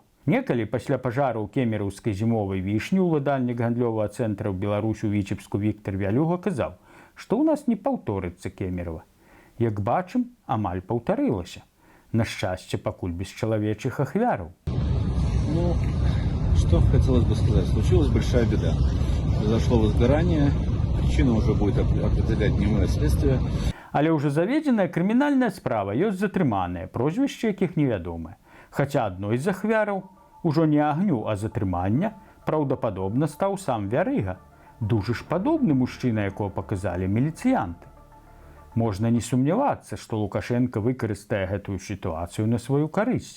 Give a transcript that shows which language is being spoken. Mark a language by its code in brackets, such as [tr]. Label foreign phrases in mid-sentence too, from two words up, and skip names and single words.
[be] Некалі пасля пажару ў кемераўскай зімовай вішні ўладальнік гандлёвага цэнтра ў Беларусі ў Вічебску Віктар Вялюга казаў, што ў нас не паўторыцца Кемерава. Як бачым, амаль паўтарылася. На шчасце, пакуль без чалавечых ахвяраў. [ru] Ну, что хотелось бы сказать. Случилась большая беда. Произошло возгорание. Причину уже будет определять дневное следствие. [be] Але ўжо заведзеная крымінальная справа, ёсць затрыманыя, прозвішчы якіх невядомае. Хаця адной з ахвяраў, ужо не агню, а затрымання, праўдападобна стаў сам Вярыга. Дужа ж падобны мужчына, якого паказалі міліцыянты. Можна не сумнявацца, што Лукашенко выкарыстае гэтую сітуацыю на сваю карысць.